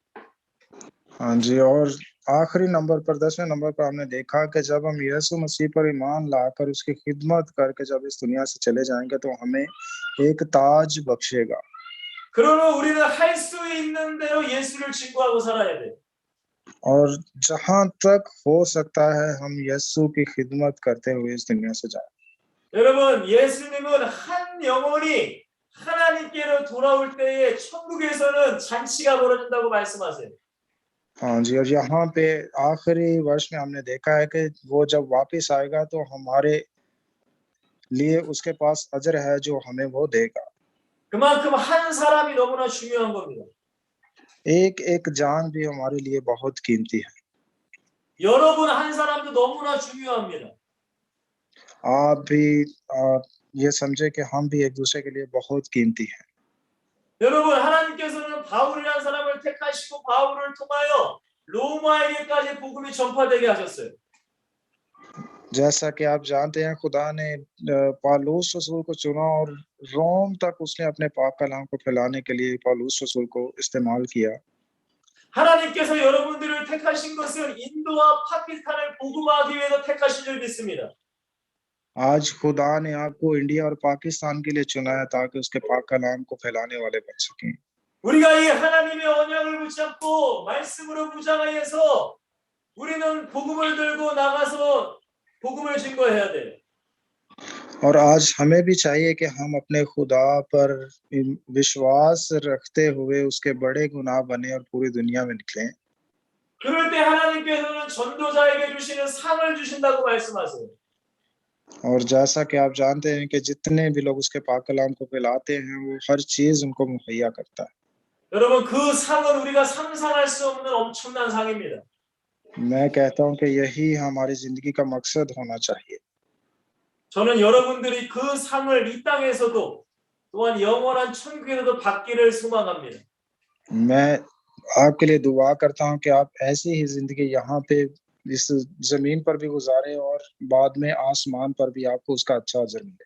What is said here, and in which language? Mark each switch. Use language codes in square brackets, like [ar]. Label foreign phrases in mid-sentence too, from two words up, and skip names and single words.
[ur] ہاں جی، اور آخری نمبر پر 10ویں نمبر پر ہم نے دیکھا کہ جب ہم یسوع مسیح پر ایمان لا کر اس کی خدمت کر کے جب اس دنیا سے چلے جائیں گے تو ہمیں ایک تاج بخشے گا. [ko] 그러면 우리는 할 수 있는 대로 예수를 증거하고 살아야 돼. [ur] اور جہاں تک ہو سکتا ہے ہم یسوع کی خدمت کرتے ہوئے اس دنیا سے جائیں. [ko] 여러분 예수님은 한 영혼이 하나님께로 돌아올 때에 천국에서는 잔치가 벌어진다고 말씀하세요. [ur] ہاں جی، اور یہاں پہ آخری ورس میں ہم نے دیکھا ہے کہ وہ جب واپس آئے گا تو ہمارے لیے اس کے پاس اجر ہے جو ہمیں وہ دے گا. [ko] 그만큼 한 사람이 너무나 중요한 겁니다. [ur] ایک ایک جان بھی ہمارے لیے بہت قیمتی ہے. [ko] 여러분 한 사람도 너무나 중요합니다. [ur] آپ بھی یہ سمجھے کہ ہم بھی ایک دوسرے کے لیے بہت قیمتی ہیں. [ko] 여러분 하나님께서는 바울이라는 사람을 택하시고 바울을 통하여 로마에게까지 복음이 전파되게 하셨어요. [ur] جیسا کہ آپ جانتے ہیں خدا نے پولس رسول کو چنا اور روم تک اس نے اپنے پاک کلام کو پھیلانے کے لیے پولس رسول کو استعمال کیا. [ko] 하나님께서 여러분들을 택하신 것은 인도와 파키스탄을 복음화하기 위해서 택하신 줄 믿습니다. [ur] آج خدا نے آپ کو انڈیا اور پاکستان کے لیے چنا ہے تاکہ اس کے پاک کلام کو پھیلانے والے بن سکیں. [ko] 우리가 이 하나님의 언약을 붙잡고 말씀으로 무장하여서 우리는 복음을 들고 나가서 복음을 증거해야 돼. [ur] اور آج ہمیں بھی چاہیے کہ ہم اپنے خدا پر وشواس رکھتے ہوئے اس کے بڑے گناہ بنے اور پوری دنیا میں نکلیں. [ko] 그럴 때 하나님께서는 전도자에게 주시는 상을 주신다고 말씀하세요. [ur] اور جیسا کہ آپ جانتے ہیں کہ جتنے بھی لوگ اس کے پاک کلام کو پھیلاتے ہیں وہ ہر چیز ان کو مہیا کرتا ہے. [ko] 여러분 그 상은 우리가 상상할 수 없는 엄청난 상입니다. [ur] میں کہتا ہوں کہ یہی ہماری زندگی کا مقصد ہونا چاہیے. [ko] 저는 여러분들이 그 상을 이 땅에서도 또한 영원한 천국에서도 받기를 소망합니다. [ur] میں آپ کے لیے دعا کرتا ہوں کہ آپ ایسی ہی زندگی یہاں پہ اس زمین پر بھی گزاریں اور بعد میں آسمان پر بھی آپ کو اس کا اچھا اجر ملے.